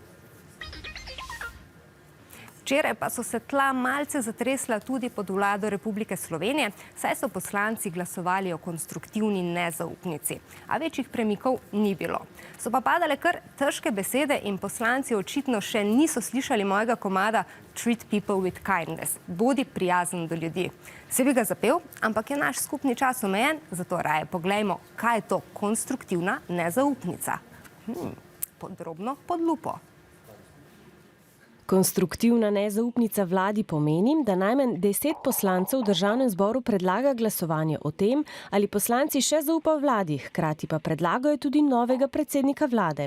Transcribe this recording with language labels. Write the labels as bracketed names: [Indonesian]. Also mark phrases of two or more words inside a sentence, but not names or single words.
[Slovenian] Včeraj pa so se tla malce zatresla tudi pod vlado Republike Slovenije, saj so poslanci glasovali o konstruktivni nezaupnici. A večjih premikov ni bilo. So pa padale kar težke besede in poslanci očitno še niso slišali mojega komada Treat people with kindness. Bodi prijazen do ljudi. Se bi ga zapel, ampak je naš skupni čas omejen, zato raje poglejmo, kaj je to konstruktivna nezaupnica. Podrobno pod lupo. Konstruktivna nezaupnica vladi pomeni, da najmanj 10 poslancev v državnem zboru predlaga glasovanje o tem, ali poslanci še zaupajo vladi, hkrati pa predlagajo tudi novega predsednika vlade.